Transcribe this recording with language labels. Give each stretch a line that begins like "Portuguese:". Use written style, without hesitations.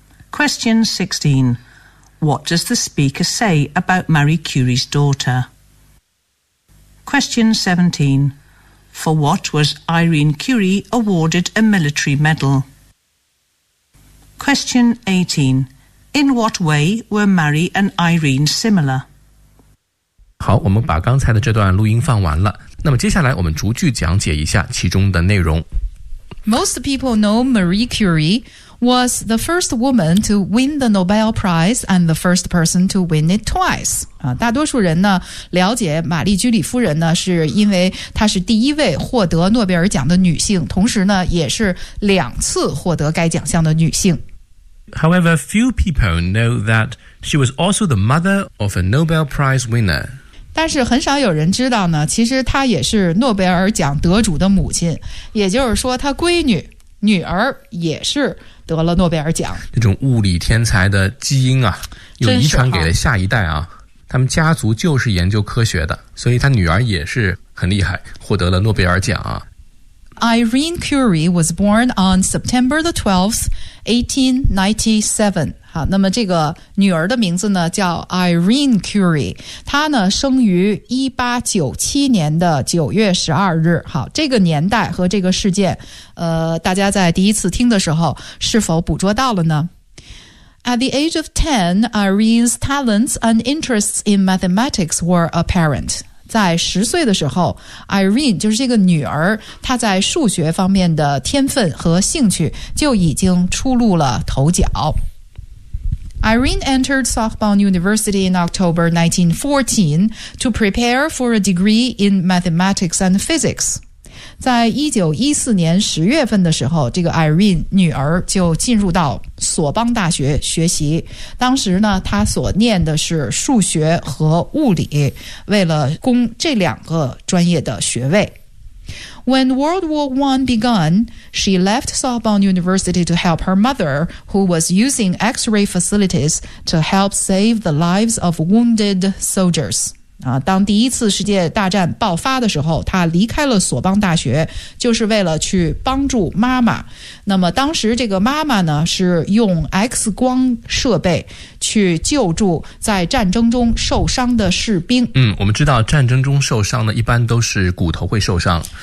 English: Question 16. What does the speaker say about Marie Curie's daughter? Question 17. For what was Irene Curie awarded a military medal? Question 18. In what way were Marie and Irene similar?
Chinese: 好，我们把刚才的这段录音放完了。那么接下来我们逐句讲解一下其中的内容。
English: Most people know Marie Curie was the first woman to win the Nobel Prize and the first person to win it twice.
Chinese: 大多数人呢了解玛丽居里夫人呢是因为她是第一位获得诺贝尔奖的女性，同时呢也是两次获得该奖项的女性。
English: However, few people know that she was also the mother of a Nobel Prize winner.
Chinese: 但是很少有人知道呢，其实她也是诺贝尔奖得主的母亲，也就是说她闺女、女儿也是得了诺贝尔奖。这种物理天才的基因啊，又遗传给了下一代啊，他们家族就是研究科学的，所以她女儿也是很厉害，获得了诺贝尔奖啊。
English: Irene Curie was born on September the 12th, 1897.
Chinese: 好，那么这个女儿的名字呢叫 Irene Curie， 她呢生于1897年的9月12日。好，这个年代和这个事件，大家在第一次听的时候是否捕捉到了呢？
English: At the age of 10, Irene's talents and interests in mathematics were apparent.
Chinese: 在十岁的时候 ，Irene 就是这个女儿，她在数学方面的天分和兴趣就已经初露了头角。
English: Irene entered Sorbonne University in October 1914 to prepare for a degree in mathematics and physics.
Chinese: 在1914年十月份的时候，这个 Irene 女儿就进入到索邦大学学习，当时呢她所念的是数学和物理，为了攻这两个专业的学位。
English: When World War I began, she left Sorbonne University to help her mother, who was using X-ray facilities to help save the lives of wounded soldiers.
Chinese: 当第一次世界大战爆发的时候，她离开了索邦大学，就是为了去帮助妈妈。那么当时这个妈妈呢，是用 X 光设备去救助在战争中受伤的士兵。嗯，我们知道战争中受伤呢，一般都是骨头会受伤。